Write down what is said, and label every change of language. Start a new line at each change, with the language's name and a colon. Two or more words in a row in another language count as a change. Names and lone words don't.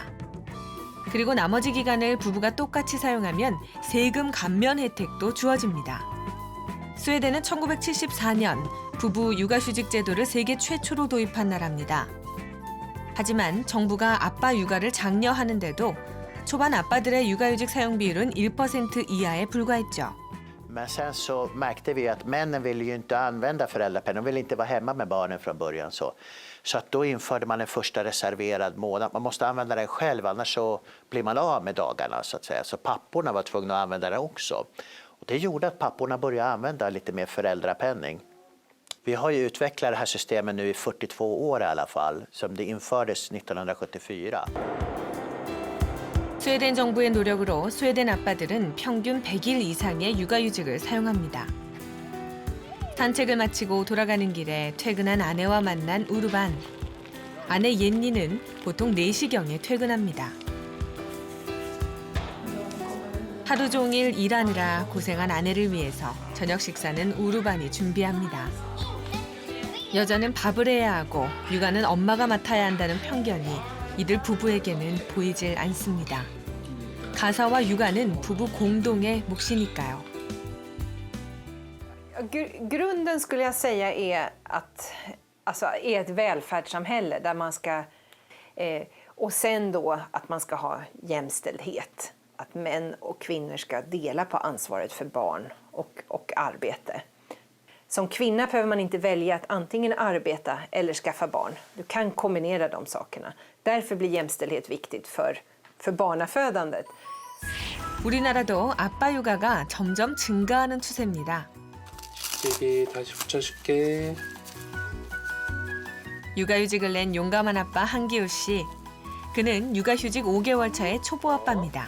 Korean: 그리고 나머지 기간을 부부가 똑같이 사용하면 세금 감면 혜택도 주어집니다. 스웨덴은 1974년 부부 육아휴직 제도를 세계 최초로 도입한 나라입니다. 하지만 정부가 아빠 육아를 장려하는데도 초반 아빠들의 육아휴직 사용 비율은 1% 이하에 불과했죠.
Swedish: Men sen så märkte vi att männen ville ju inte använda föräldrapenning. De ville inte vara hemma med barnen från början. Så att då införde man en första reserverad månad. Man måste använda den själv, annars så blir man av med dagarna så att säga. Så papporna var tvungna att använda den också. Och det gjorde att papporna började använda lite mer föräldrapenning. Vi har ju utvecklat det här systemet nu i 42 år i alla fall. Som det infördes 1974.
Korean: 스웨덴 정부의 노력으로 스웨덴 아빠들은 평균 100일 이상의 육아휴직을 사용합니다. 산책을 마치고 돌아가는 길에 퇴근한 아내와 만난 우루반. 아내 옌니는 보통 4시경에 퇴근합니다. 하루 종일 일하느라 고생한 아내를 위해서 저녁 식사는 우루반이 준비합니다. 여자는 밥을 해야 하고 육아는 엄마가 맡아야 한다는 편견이 이들 부부에게는 보이질 않습니다. 가사와 육아는 부부 공동의 몫이니까요.
Swedish: Grunden skulle jag säga är att är ett välfärdssamhälle där man ska och sen då att man ska ha jämställdhet, att män och kvinnor ska dela på ansvaret för barn och arbete. Som kvinna behöver man inte välja att antingen arbeta eller skaffa barn. Du kan kombinera de sakerna. Därför blir jämställdhet viktigt för barnafödandet.
Korean: 우리나라도 아빠 육아가 점점 증가하는 추세입니다. 여기 다시 붙여줄게. 육아휴직을 낸 용감한 아빠 한기호 씨. 그는 육아휴직 5개월 차의 초보 아빠입니다.